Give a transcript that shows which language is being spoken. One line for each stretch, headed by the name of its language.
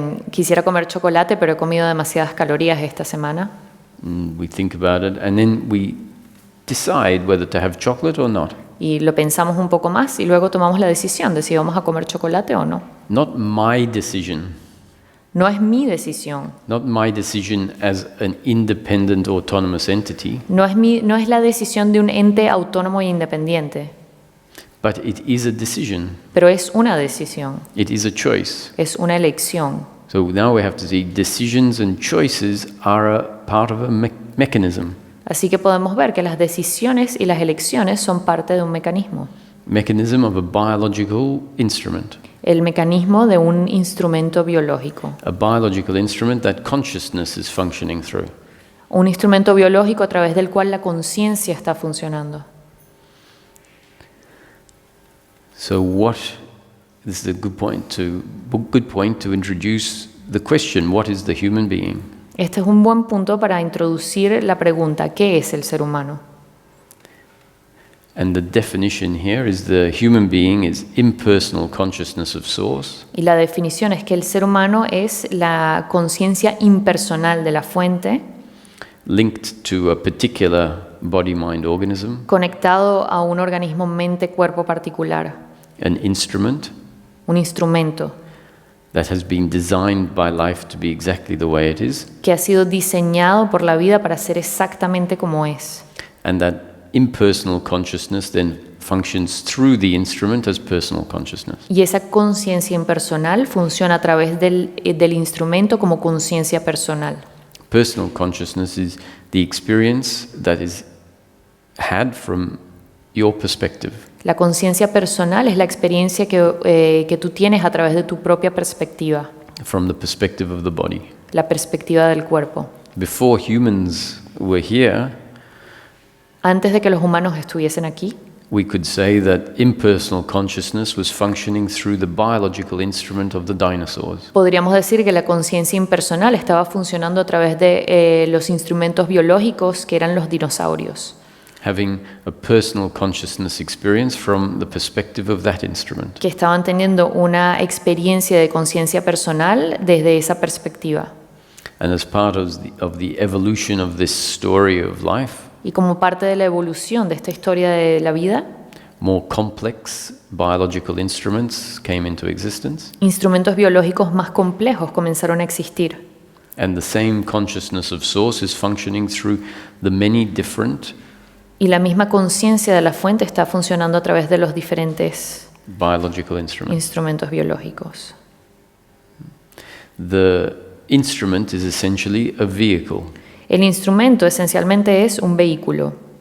Spanish: Quisiera comer chocolate, pero he comido demasiadas calorías esta semana.
English: We think about it, and then we decide whether to have chocolate or not.
Spanish: Y lo pensamos un poco más y luego tomamos la decisión de si vamos a comer chocolate o no.
English: Not my decision.
Spanish: No es mi decisión.
English: Not my decision as an independent, autonomous entity,
Spanish: No es la decisión de un ente autónomo e independiente,
English: but it is a decision.
Spanish: pero es una decisión,
English: It is a choice.
Spanish: es una elección.
English: So now we have to see decisions and choices are a part of a mechanism.
Spanish: Así que podemos ver que las decisiones y las elecciones son parte de un mecanismo,
English: Mechanism of a biological instrument.
Spanish: el mecanismo de un instrumento biológico,
English: A biological instrument that consciousness is functioning through.
Spanish: un instrumento biológico a través del cual la conciencia está funcionando.
English: So this is a good point to introduce the question, what is the human being?
Spanish: Este es un buen punto para introducir la pregunta, ¿qué es el ser humano?
English: And the definition here is the human being is impersonal consciousness of source,
Spanish: Y la definición es que el ser humano es la conciencia impersonal de la fuente,
English: linked to a particular body-mind organism,
Spanish: conectado a un organismo mente-cuerpo particular,
English: an instrument
Spanish: un instrumento
English: that has been designed by life to be exactly the way it is,
Spanish: que ha sido diseñado por la vida para ser exactamente como es.
English: and that impersonal consciousness then functions through the instrument as personal consciousness.
Spanish: Y esa conciencia impersonal funciona a través del instrumento como conciencia personal.
English: Personal consciousness is the experience that is had from your perspective.
Spanish: La conciencia personal es la experiencia que tú tienes a través de tu propia perspectiva,
English: from the perspective of the body.
Spanish: la perspectiva del cuerpo.
English: Before humans were here,
Spanish: Antes de que los humanos estuviesen aquí,
English: we could say that impersonal consciousness was functioning through the biological instrument of the dinosaurs.
Spanish: podríamos decir que la conciencia impersonal estaba funcionando a través de los instrumentos biológicos que eran los dinosaurios,
English: Having a personal consciousness experience from the perspective of that instrument.
Spanish: que estaban teniendo una experiencia de conciencia personal desde esa perspectiva.
English: And as part of the evolution of this story of life,
Spanish: Y como parte de la evolución de esta historia de la vida,
English: more complex biological instruments came into existence,
Spanish: instrumentos biológicos más complejos comenzaron a existir.
English: and the same consciousness of source is functioning through the many different
Spanish: Y la misma conciencia de la fuente está funcionando a través de los diferentes
English: biological instruments.
Spanish: instrumentos biológicos.
English: The instrument is essentially a vehicle.
Spanish: El instrumento esencialmente es un vehículo.